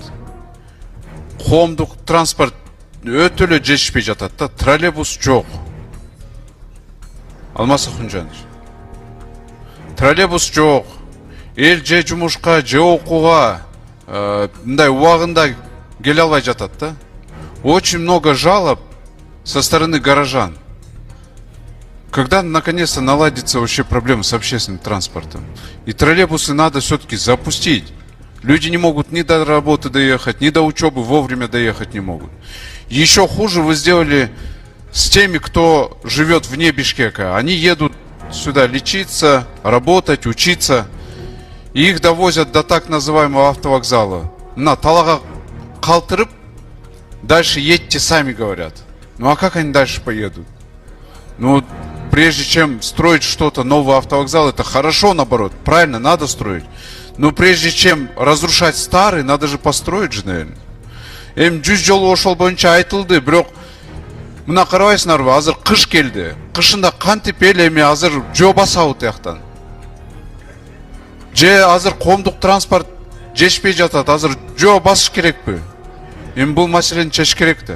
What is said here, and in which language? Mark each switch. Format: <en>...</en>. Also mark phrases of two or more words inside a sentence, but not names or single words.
<ky>Коомдук транспорт өтө эле жетишпей жатат да, троллейбус жок. Алмаз Ахунжанович. Троллейбус жок. Эл же жумушка, же окууга мындай убагында келе албай жатат да.</ky> <ru>Очень много жалоб со стороны горожан. Когда наконец-то наладится вообще проблема с общественным транспортом? И троллейбусы надо все-таки запустить. Люди не могут ни до работы доехать, ни до учебы вовремя доехать не могут. Еще хуже вы сделали с теми, кто живет вне Бишкека. Они едут сюда лечиться, работать, учиться. И их довозят до так называемого автовокзала.</ru> <ky>На талага калтырып,</ky> <ru>дальше едьте сами, говорят. Ну а как они дальше поедут? Ну, прежде чем строить что-то, новый автовокзал, это хорошо, наоборот, правильно, надо строить. Но прежде чем разрушать старый, надо же построить же, наверное.</ru> <ky>100 жолу ошол боюнча айтылды, бирок мына карабайсыңарбы, азыр кыш келди. Кышында кантип эл эми азыр жөө басабы тияктан. Же азыр коомдук транспорт жетишпей жатат, азыр жөө басыш керекпи? Эми бул маселени чечиш керек да.</ky>